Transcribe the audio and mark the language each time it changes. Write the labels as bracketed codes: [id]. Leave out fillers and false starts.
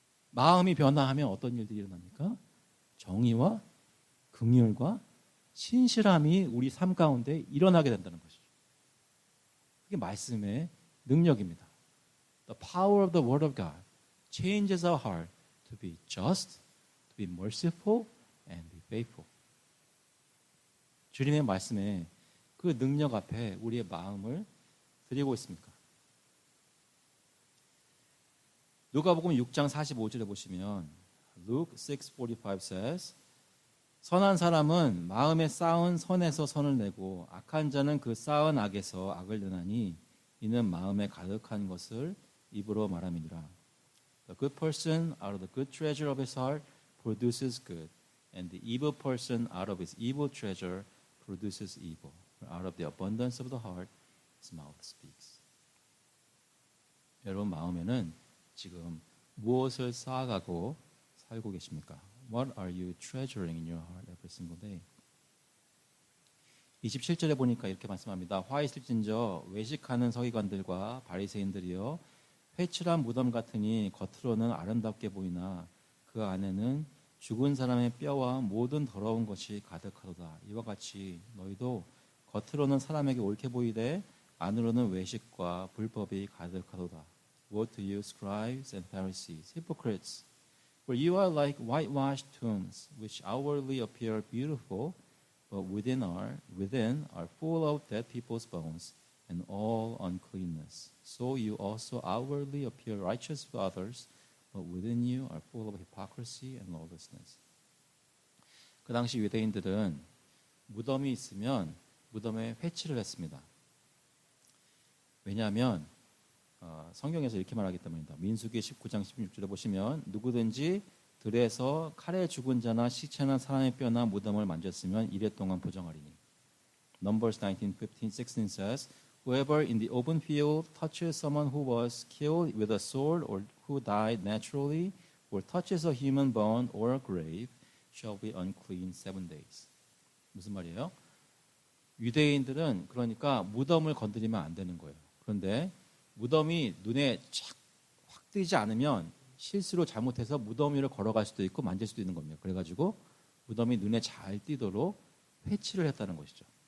[ko] 마음이 변화하면 어떤 일들이 일어납니까? 정의와 긍휼과 신실함이 우리 삶 가운데 일어나게 된다는 것이죠. 그게 말씀의 능력입니다. [en] The power of the word of God changes our heart to be just, to be merciful, and be faithful. [ko] 주님의 말씀에 그 능력 앞에 우리의 마음을 드리고 있습니까? 누가복음 6장 45절에 보시면 [en] Luke 6:45 says [ko] 선한 사람은 마음에 쌓은 선에서 선을 내고 악한 자는 그 쌓은 악에서 악을 내나니 이는 마음에 가득한 것을 입으로 말함이니라. [en] The good person out of the good treasure of his heart produces good, and the evil person out of his evil treasure produces evil. Out of the abundance of the heart, his mouth speaks. [ko] 여러분 마음에는 지금 무엇을 쌓아가고 살고 계십니까? [en] What are you treasuring in your heart every single day? [ko] 27절에 보니까 이렇게 말씀합니다. 화 있을진저 외식하는 서기관들과 바리새인들이여 회칠한 무덤 같으니 겉으로는 아름답게 보이나 그 안에는 죽은 사람의 뼈와 모든 더러운 것이 가득하도다. 이와 같이 너희도 겉으로는 사람에게 옳게 보이되 안으로는 외식과 불법이 가득하도다. [en] Woe to you, scribes and Pharisees, hypocrites! For you are like whitewashed tombs, which outwardly appear beautiful, but within are full of dead people's bones and all uncleanness. So you also outwardly appear righteous to others, but within you are full of hypocrisy and lawlessness. [ko] 그 당시 유대인들은 무덤이 있으면 무덤에 회치를 했습니다. 왜냐하면 성경에서 이렇게 말하기 때문입니다. 민수기 19장 16절에 보시면 누구든지 들에서 칼에 죽은 자나 시체나 사람의 뼈나 무덤을 만졌으면 이래 동안 부정하리니. [en] Numbers 19:15-16 says, Whoever in the open field touches someone who was killed with a sword or who died naturally or touches a human bone or a grave shall be unclean 7 days. [ko] 무슨 말이에요? 유대인들은 그러니까 무덤을 건드리면 안 되는 거예요. 그런데 무덤이 눈에 확 띄지 않으면 실수로 잘못해서 무덤 위를 걸어갈 수도 있고 만질 수도 있는 겁니다. 그래가지고 무덤이 눈에 잘 띄도록 회치를 했다는 것이죠.